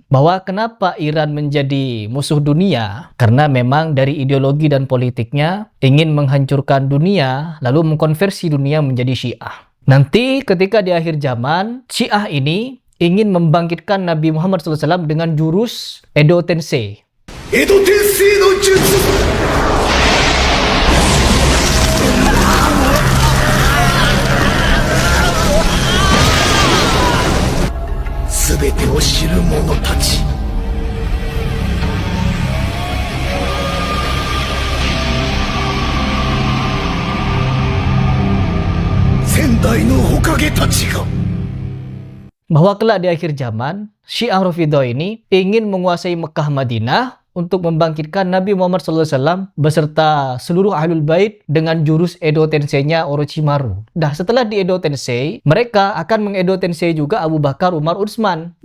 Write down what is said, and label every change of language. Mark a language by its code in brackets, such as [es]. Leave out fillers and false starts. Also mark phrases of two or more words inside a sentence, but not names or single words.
[id] Bahwa kenapa Iran menjadi musuh dunia? Karena memang dari ideologi dan politiknya ingin menghancurkan dunia lalu mengkonversi dunia menjadi Syiah. Nanti ketika di akhir zaman Syiah ini ingin membangkitkan Nabi Muhammad SAW dengan jurus Edo Tensei. [ja] 穢土転生の術. すべてを知る者たち。先代の火影たちが。 [id] Bahwa kelak di akhir zaman, Syiah Rafidhah ini ingin menguasai Mekah Madinah untuk membangkitkan Nabi Muhammad SAW beserta seluruh Ahlul Bait dengan jurus Edo Tensei-nya Orochimaru. Nah, setelah di Edo Tensei, mereka akan mengedo Tensei juga Abu Bakar, Umar, Utsman.